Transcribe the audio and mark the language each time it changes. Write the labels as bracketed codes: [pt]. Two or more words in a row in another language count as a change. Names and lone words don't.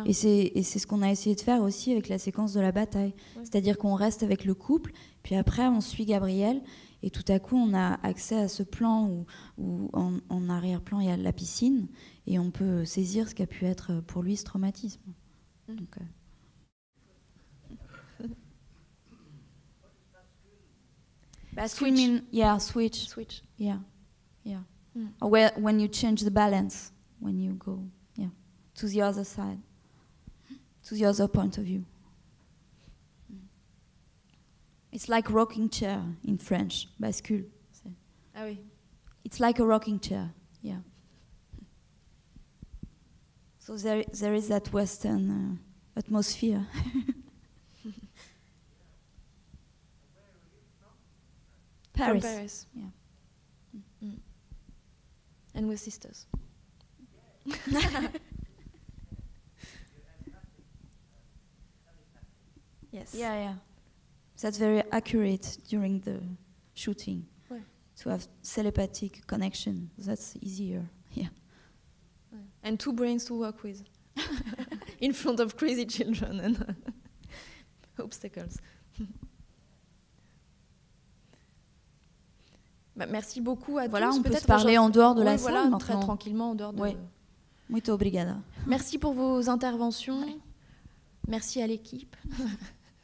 [fr] Et c'est ce qu'on a essayé de faire aussi avec la séquence de la bataille. Ouais. C'est-à-dire qu'on reste avec le couple, puis après on suit Gabriel, et tout à coup on a accès à ce plan où en arrière-plan il y a la piscine, et on peut saisir ce qu'a pu être pour lui ce traumatisme. Donc, switch. [en] Switch. Yeah. Or when you change the balance, when you go, to the other side, to the other point of view. It's like rocking chair in French, bascule. [fr] Ah oui. [en] It's like a rocking chair. Yeah. So there is that Western atmosphere. Paris. From Paris. Yeah. And we're sisters. Yes. Yeah. That's very accurate during the shooting. Ouais. To have telepathic connection, that's easier. Yeah. And two brains to work with. In front of crazy children and obstacles. [fr] Merci beaucoup à voilà, tous. On peut se parler en dehors de la salle, maintenant. Très tranquillement en dehors de... [pt] Muito obrigada. [fr] Merci pour vos interventions. Merci à l'équipe.